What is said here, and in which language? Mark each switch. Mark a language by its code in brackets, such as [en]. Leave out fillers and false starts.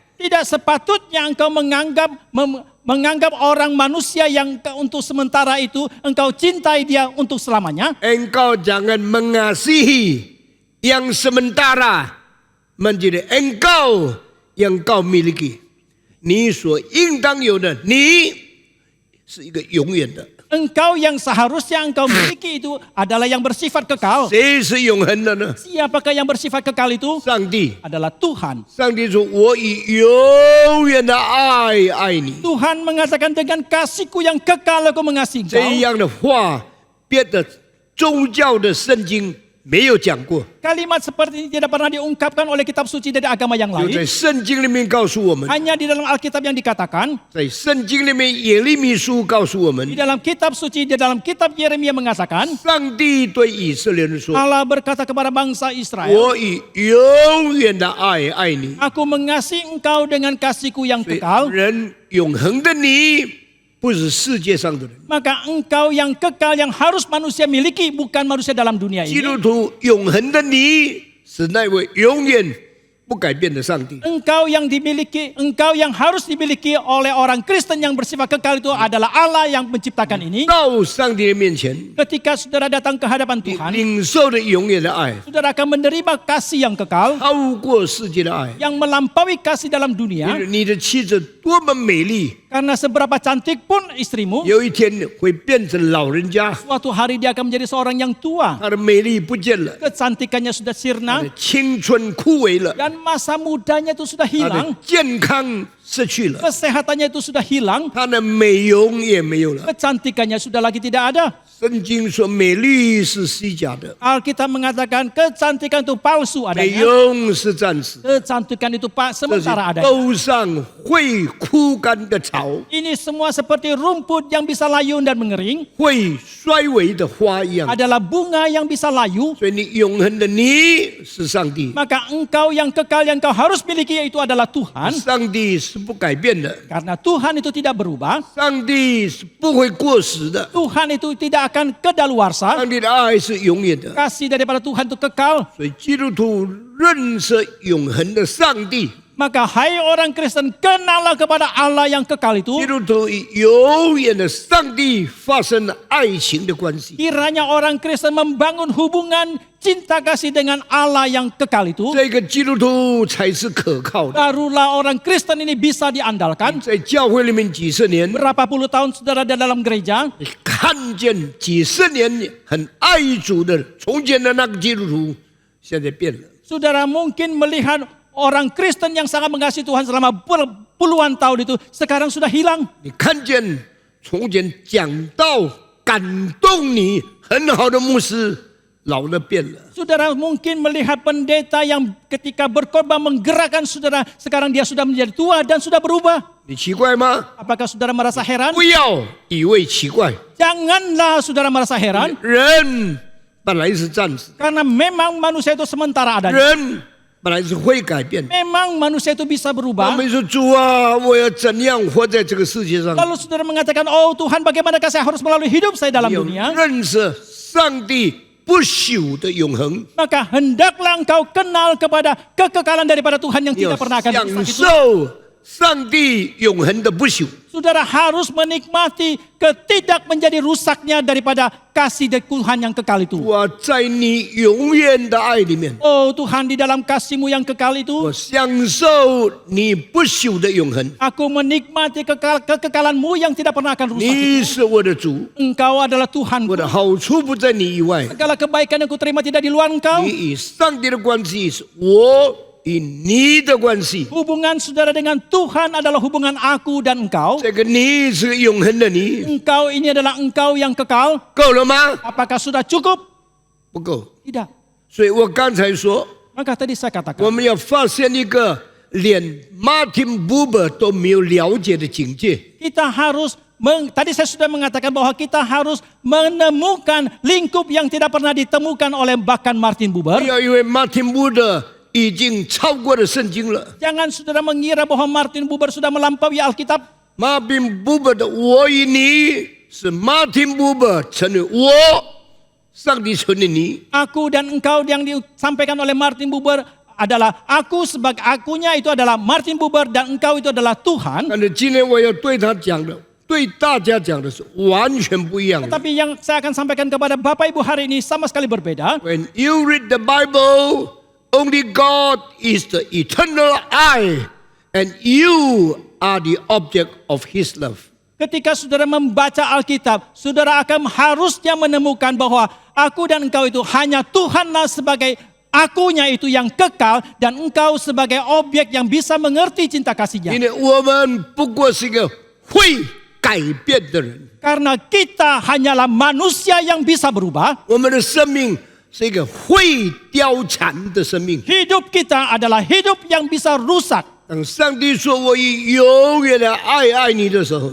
[id] Tidak sepatutnya engkau menganggap orang manusia yang untuk sementara itu engkau cintai dia untuk selamanya. Engkau jangan mengasihi yang sementara menjadi engkau yang kau miliki. [zh] 你所应当有的，你是一个永远的。 [id] Engkau yang seharusnya engkau miliki itu adalah yang bersifat kekal. [zh] 谁是永恒的呢？ [id] Siapakah yang bersifat kekal itu? [zh] 上帝。 [id] Adalah Tuhan. [zh] 上帝说：“我以永远的爱爱你。 [id] Tuhan mengatakan dengan kasihku yang kekal aku mengasihi ” [zh] 这 [id] engkau. [zh] 样的话，别的宗教的圣经没有讲过， [id] Kalimat seperti ini tidak pernah diungkapkan oleh kitab suci dari agama yang [zh] 就在 [id] lain. [zh] 圣经里面告诉我们， [id] Hanya di dalam Alkitab yang dikatakan, [zh] 在圣经里面耶利米书告诉我们 [id] di，dalam kitab suci, di dalam kitab Yeremia mengatakan, [zh] 上帝对以色列人说 [id] Allah berkata kepada bangsa：“ Israel, [zh] 我以永远的爱爱你。 [id] aku mengasihi engkau dengan kasihku yang [zh] 所以 [id] kekal. [zh] 人永恒的你，不是世界上的人。 [id] Maka engkau yang kekal yang harus manusia miliki, bukan manusia dalam dunia [zh] 基 [id] ini. [zh] 督徒永恒的你，是那位永远不改变的上帝。 [id] Engkau yang harus dimiliki oleh orang Kristen yang bersifat kekal itu adalah Allah yang menciptakan ini. [zh] 到上帝的面前， [id] Ketika saudara datang ke hadapan [zh] 你 [id] Tuhan, [zh] 领受的永远的爱， [id] saudara akan menerima kasih yang kekal, [zh] 超过世界的爱。 [id] yang melampaui kasih dalam dunia. [zh] 你的妻子多么美丽， [id] Karena seberapa cantik pun istrimu, [zh] 有一天会变成老人家， [id] suatu hari dia akan menjadi seorang yang tua. [zh] 她的美丽不见了， [id] Kecantikannya sudah sirna [zh] 的青春枯萎了， [id] dan masa mudanya itu sudah hilang. [zh] 的健康失去了， [id] Kesehatannya itu sudah hilang. [zh] 她的美容也没有了。 [id] Kecantikannya sudah lagi tidak ada. [zh] 圣经说美丽是虚假的， [id] Alkitab mengatakan kecantikan itu palsu [zh] 美 [id] adanya. [zh] 容是暂时， [id] Kecantikan itu [zh] 这 [id] sementara [zh] 是 [id] adanya. [zh] 沟上会枯干的草， [id] Ini semua seperti rumput yang bisa layu dan mengering. [zh] 会衰微的花一样。 [id] Adalah bunga yang bisa layu. [zh] 所以你永恒的你是上帝， [id] Maka engkau yang kekal yang kau harus miliki yaitu adalah Tuhan. [zh] 上帝是不改变的， [id] Karena Tuhan itu tidak berubah. [zh] 上帝是不会过时的， [id] Tuhan itu tidak akan kedaluarsa. [zh] 上帝的爱是永远的。 [id] Kasih daripada Tuhan itu kekal. [zh] 所以基督徒认识永恒的上帝， [id] Maka hai orang Kristen, kenallah kepada Allah yang kekal itu. [zh] 基督徒与永远的上帝发生了爱情的关系。 [id] Kiranya orang Kristen membangun hubungan cinta kasih dengan Allah yang kekal itu. [zh] 这个基督徒才是可靠的。 [id] Barulah orang Kristen ini bisa diandalkan. [zh] 在教会里面几十年， [id] Berapa puluh tahun saudara ada dalam gereja, [zh] 你看见几十年很爱主的从前的那个基督徒，现在变了。 [id] saudara mungkin melihat orang Kristen yang sangat mengasihi Tuhan selama puluhan tahun itu sekarang sudah hilang. [zh] 你看见从前讲道感动你很好的牧师，老了变了。 [id] Saudara mungkin melihat pendeta yang ketika berkhotbah menggerakkan saudara, sekarang dia sudah menjadi tua dan sudah berubah. [zh] 你奇怪吗？ [id] Apakah saudara merasa heran? [zh] 不要以为奇怪， [id] Janganlah saudara merasa heran, [zh] 人本来是暂时， [id] karena memang manusia itu sementara adanya. [zh] 人本来是会改变。 [id] Memang manusia itu bisa [zh] 我 [id] berubah. [zh] 们说主啊，我要怎样活在这个世界上？ [id] Lalu saudara mengatakan, oh Tuhan bagaimana saya harus melalui hidup saya dalam [zh] 要 [id] dunia? [zh] 认识上帝不朽的永恒， [id] Maka hendaklah engkau kenal kepada kekekalan daripada Tuhan yang [zh] 要 [id] tidak pernah akan [zh] 享 [id] rusak itu. [zh] 受上帝永恒的不朽。 [id] Saudara harus menikmati ketidak menjadi rusaknya daripada kasih dari Tuhan yang kekal itu. [zh] 我在你永远的爱里面， [id] Oh Tuhan, di dalam kasih-Mu yang kekal itu, [zh] 我享受你不朽的永恒。 [id] aku menikmati kekekalan-Mu yang tidak pernah akan rusak [zh] 你 [id] itu. [zh] 是我的主， [id] Engkau adalah Tuhan. [zh] 我的好处不在你以外。 [id] Segala kebaikan yang kuterima tidak di luar Engkau. [zh] 你与上帝的关系是我与你的关系， [id] Hubungan saudara dengan Tuhan adalah hubungan aku dan engkau. [zh] 这个你是永恒的你， [id] Engkau ini adalah engkau yang kekal. [zh] 够了吗？ [id] Apakah sudah cukup? [zh] 不够。 [id] Tidak. [zh] 所以我刚才说， [id] Maka tadi saya [zh] 我 [id] katakan, [zh] 们要发现一个连 Martin Buber 都没有了解的境界。 [id] kita harus, tadi saya sudah mengatakan bahwa kita harus menemukan lingkup yang tidak pernah ditemukan oleh bahkan Martin [zh] 不 [id] Buber. [zh] 要因为 Martin Buber 已经超过了圣经了。 [id] Jangan saudara mengira bahwa Martin Buber sudah melampaui Alkitab. [zh] Martin Buber 的我与你是 Martin Buber 成为我，上帝成为你。 [id] Aku dan engkau yang disampaikan oleh Martin Buber adalah aku sebagai akunya itu adalah Martin Buber dan engkau itu adalah Tuhan. [zh] 但是今天我要对他讲的，对大家讲的是完全不一样的。 [id] Tetapi yang saya akan sampaikan kepada Bapak Ibu hari ini sama sekali berbeda. [en] When you read the Bible, only God is the eternal I, and you are the object of His love. [id] Ketika saudara membaca Alkitab, saudara akan harusnya menemukan bahwa aku dan engkau itu hanya Tuhanlah sebagai akunya itu yang kekal dan engkau sebagai objek yang bisa mengerti cinta kasih-Nya. [zh] 因为我们不过是一个会改变的人， [id] Karena kita hanyalah manusia yang bisa berubah. [zh] 我们的生命是一个会凋残的生命。 [id] Hidup kita adalah hidup yang bisa rusak. [zh] 当上帝说我以永远的爱你的时候，